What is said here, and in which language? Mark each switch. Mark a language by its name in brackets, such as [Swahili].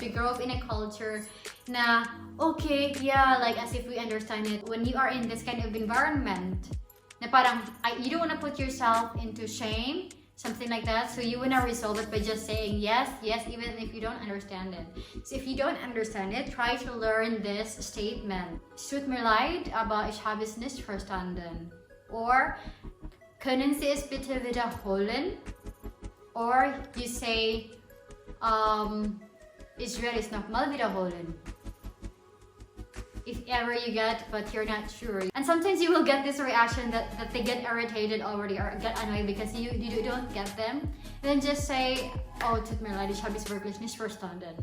[English] We grow up in a culture na, okay, yeah, like as if we understand it. When you are in this kind of environment, [Filipino] na parang, [English] you don't want to put yourself into shame, something like that. So you want to resolve it by just saying yes, yes, even if you don't understand it. So if you don't understand it, try to learn this statement. [German] Es tut mir leid, aber ich habe es nicht verstanden. Or, können Sie es bitte wiederholen? [English] Or you say, [German] ich werde es nochmal wiederholen. [English] If ever you get, but you're not sure. And sometimes you will get this reaction that they get irritated already, or get annoyed because you don't get them. Then just say, oh, [German] tut mir leid, ich habe es wirklich nicht verstanden.